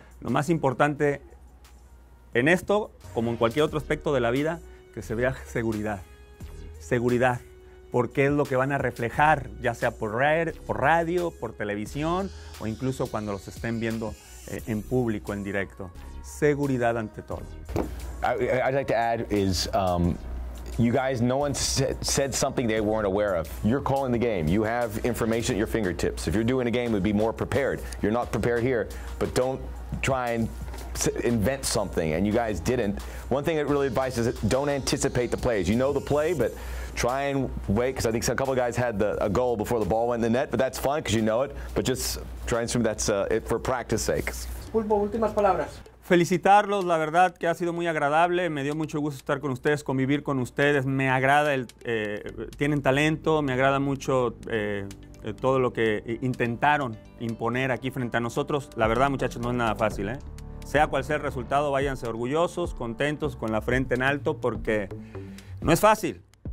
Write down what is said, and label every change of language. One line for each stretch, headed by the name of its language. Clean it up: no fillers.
Spanish: Lo más importante en esto, como en cualquier otro aspecto de la vida, que se vea seguridad. Seguridad. Porque es lo que van a reflejar, ya sea por radio, por televisión o incluso cuando los estén viendo en público, en directo. Seguridad ante todo.
English: I'd like to add is you guys, no one said something they weren't aware of. You're calling the game. You have information at your fingertips. If you're doing a game, we'd be more prepared. You're not prepared here, but don't try and invent something, and you guys didn't. One thing that really advises is don't anticipate the plays. You know the play, but try and wait, because I think a couple of guys had a goal before the ball went in the net, but that's fine because you know it. But just try and assume that's it for practice sake.
Spanish: Pulpo, últimas palabras. Felicitarlos, la verdad que ha sido muy agradable, me dio mucho gusto estar con ustedes, convivir con ustedes, me agrada, tienen talento, me agrada mucho todo lo que intentaron imponer aquí frente a nosotros. La verdad, muchachos, no es nada fácil, ¿eh? Sea cual sea el resultado, váyanse orgullosos, contentos, con la frente en alto, porque no es fácil.